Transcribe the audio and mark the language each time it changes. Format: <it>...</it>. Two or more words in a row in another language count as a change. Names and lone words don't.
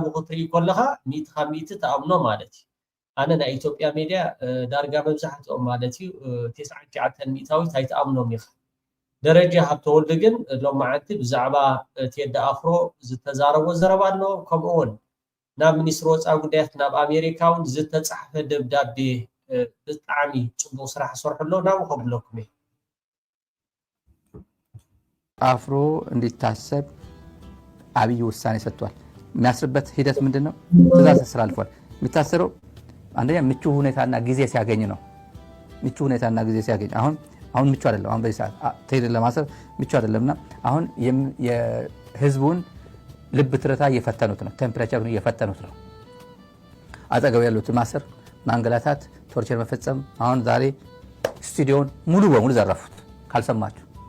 <ti>ክትርኢ ኮለኻ ሚት ከሚት ተኣምኖ ማለት ኣነ ናይ ኢትዮጵያ ሚድያ ዳርጋ መብዛሕትኦም ማለት እዩ 99 ሚታዊት ኣይተኣምኖም ይኸ ደረጀ ሃብተወልድ ግን ሎማዓንቲ ብዛዕባ ቴዳ አፍሮ ዝተዛረቦ ዘረባኖ ከምኡውን ናብ ሚኒስትሪ ወፃኢ ጉዳያት ናብ ኣሜሪካውን ዝተጻሕፈ ደብዳቤ ብጣዕሚ ጽቡቕ ስራሕ ሰርሕሎ ናብ ከብለኩም</ti> <am>አፍሮ እንዲታሰብ አብይ ውሳኔ ሰጥቷል። የሚያስርበት ሂደት ምንድነው? ትዕዛዝ ተላልፏል። የሚታሰረው አንደኛ ምቹ ሁኔታና ጊዜ ሲያገኝ ነው። ምቹ ሁኔታና ጊዜ ሲያገኝ አሁን ምቹ አይደለም። አሁን በዚህ ሰዓት ተይደለ ለማሰር ምቹ አይደለምና አሁን የህዝቡን ልብ ትርታ እየፈተኑት ነው። ቴምፕሬቸሩን እየፈተኑት ነው። አጠገብ ያሉት ማሰር፣ ማንገላታት፣ ቶርቸር መፈጸም። አሁን ዛሬ ስቱዲዮን ሙሉ በሙሉ ዘረፉት። ካልሰማችሁ</am>